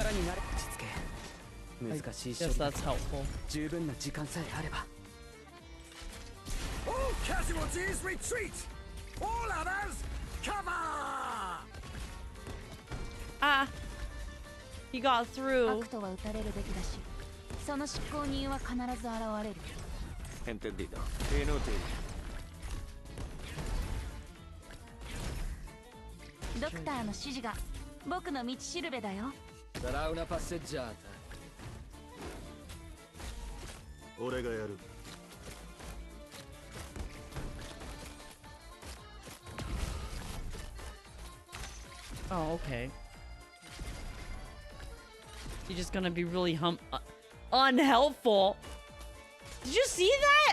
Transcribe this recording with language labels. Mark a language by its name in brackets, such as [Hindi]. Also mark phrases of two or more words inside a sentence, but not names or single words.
[English] I guess that's helpful. All casualties retreat! All others, cover! He got through. [Japanese] 悪とは打たれるべきだし、その執行人は必ず現れる。 [Spanish] Entendido. Inútil. [Japanese] ドクターの指示が僕の道しるべだよ。 [Italian] Sarà una passeggiata. [Japanese] 俺がやる。 [English] Oh, okay. You're just gonna be really unhelpful. Did you see that?